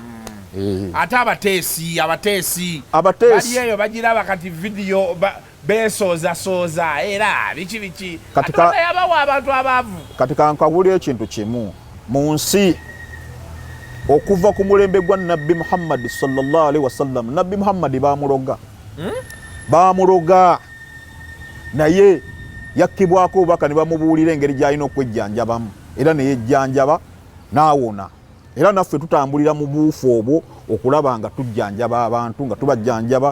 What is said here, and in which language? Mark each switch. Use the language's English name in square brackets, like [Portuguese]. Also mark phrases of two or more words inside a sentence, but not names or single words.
[Ganda] ate abateesi bali eyo bagiraba kati vidiyo besooza era biki yabawa abantu abaavu kati kankabulira ekintu kimu mu nsi okuva ku mulembe gwa nabbi Muhammad [Arabic] صلى الله عليه وسلم [Ganda] nabbi Muhammad bamuloga naye yakkibwako obubaka ne bamubuulira engeri gy'alina okwejjanjabamu era ne yejjanjaba n'awona era naffe tutambulira mu buufu obwo okulaba nga tujjanjaba abantu nga tubajjanjaba